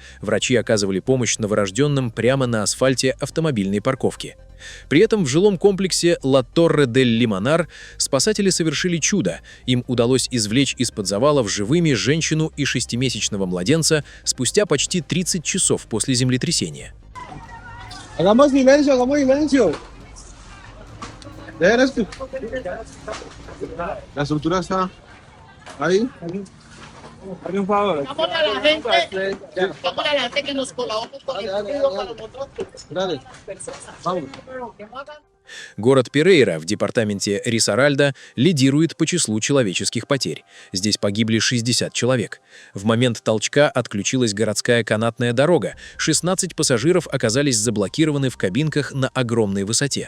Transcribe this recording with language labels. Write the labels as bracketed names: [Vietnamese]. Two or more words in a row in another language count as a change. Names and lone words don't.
[Russian] Врачи оказывали помощь новорожденным прямо на асфальте автомобильной парковки. При этом в жилом комплексе Ла Торре-дель-Лимонар спасатели совершили чудо. Им удалось извлечь из-под завалов живыми женщину и 6-месячного младенца спустя почти 30 часов после землетрясения. [Spanish] Hagamos silencio, hagamos silencio. Dejen esto. La estructura está ahí. Hazme un favor. Llámale a la gente que nos colabore con el estudio para nosotros. Dale. Vamos. [Russian] Город Перейра в департаменте Рисаральда лидирует по числу человеческих потерь. Здесь погибли 60 человек. В момент толчка отключилась городская канатная дорога. 16 пассажиров оказались заблокированы в кабинках на огромной высоте.